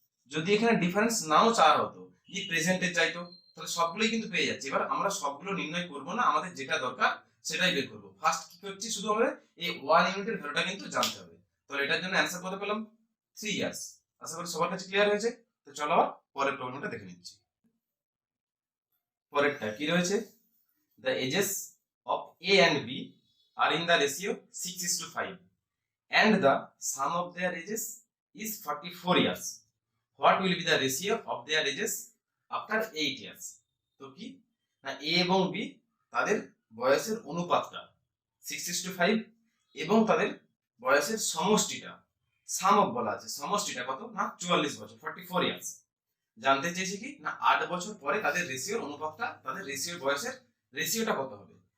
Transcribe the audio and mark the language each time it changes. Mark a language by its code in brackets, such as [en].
[bn] যদি এখানে ডিফারেন্স নাও চাওয়া হতো, কি প্রেজেন্টেজ চাইতো, তাহলে সবগুলোই কিন্তু পেয়ে যাচ্ছে। এবার আমরা সবগুলো নির্ণয় করব না, আমাদের যেটা দরকার সেটাই বের করব। ফার্স্ট কি করছি, শুধু আমাদের এই 1 ইউনিটের ভ্যালুটা কিন্তু জানতে হবে। তাহলে এটার জন্য অ্যানসার কত পেলাম? 3 ইয়ার্স। আশা করি সবার কাছে ক্লিয়ার হয়েছে। তো চলো আবার পরের প্রবলেমটা দেখে নিচ্ছি। পরেরটা কি রয়েছে? [en] The ages of A and B are in the ratio 6:5 and the sum of their ages is 44 years. What will be the ratio of their ages after 8 years? [bn] তো কি না A এবং B তাদের বয়সের অনুপাতটা 6:5 এবং তাদের বয়সের সমষ্টিটা সাম অফ বলা আছে, সমষ্টিটা কত? না 44 বছর, 44 ইয়ার্স। জানতে চেয়েছি কি না 8 বছর পরে তাদের রেশিওর অনুপাতটা, তাদের রেশিওর বয়সের রেশিওটা কত হবে।